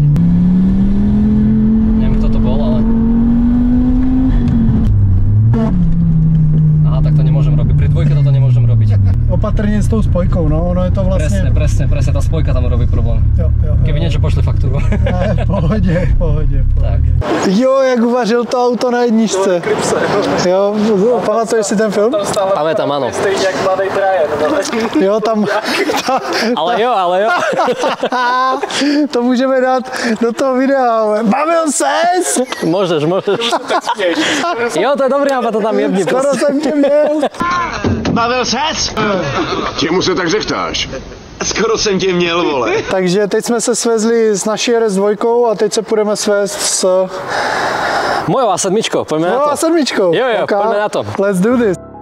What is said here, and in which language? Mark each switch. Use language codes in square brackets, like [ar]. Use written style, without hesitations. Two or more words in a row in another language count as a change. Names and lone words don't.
[sk] Neviem, kto to bol, ale... Aha, tak to nemôžem robiť, pri dvojke toto nemôžem robiť. [cs] Opatrně s tou spojkou, no, ono je to vlastně... [sk] Presne, tá spojka tam robí problém. [cs] Jo. [sk] Keby niečo, pošli faktúru. [cs] Ne, pohodě. Tak. Jo, jak uvařil to auto na jedničce. Jo, pamatuješ si ten film? [sk] Pamätám, áno. [cs] Stejně jak mladý Brian. Jo, tam... Ale jo. To můžeme dát do toho videa. Bavil ses? [sk] Môžeš. [cs] Jo, to je dobrý nápad, to tam jebni. Skoro jsem tě měl. Bavil ses? Čemu se tak řechtáš? Skoro jsem tě měl, vole. Takže teď jsme se svezli s naší RS2 a teď se budeme svést s... [sk] Mojou A7, poďme na to. [cs] No a sedmičkou. Jo, OK. [sk] poďme na to. [en] Let's do this.